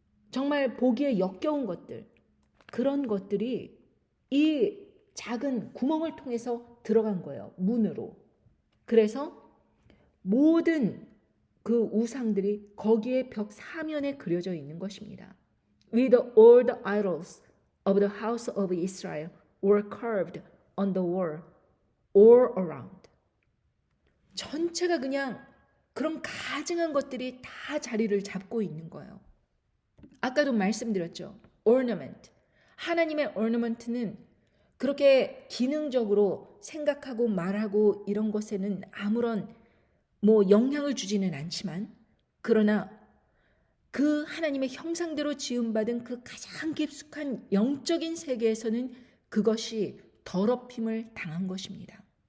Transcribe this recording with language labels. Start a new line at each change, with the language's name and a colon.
Korean: 정말 보기에 역겨운 것들 그런 것들이 이 작은 구멍을 통해서 들어간 거예요. 문으로. 그래서 모든 그 우상들이 거기에 벽 사면에 그려져 있는 것입니다.
English: With all the idols of the house of Israel were carved on the wall all around.
Korean: 전체가 그냥 그런 가증한 것들이 다 자리를 잡고 있는 거예요. 아까도 말씀드렸죠. ornament. 하나님의 ornament는 그렇게 기능적으로 생각하고 말하고 이런 것에는 아무런 영향을 주지는 않지만 그러나 그 하나님의 형상대로 지음받은 그 가장 깊숙한 영적인 세계에서는 그것이 더럽힘을 당한 것입니다.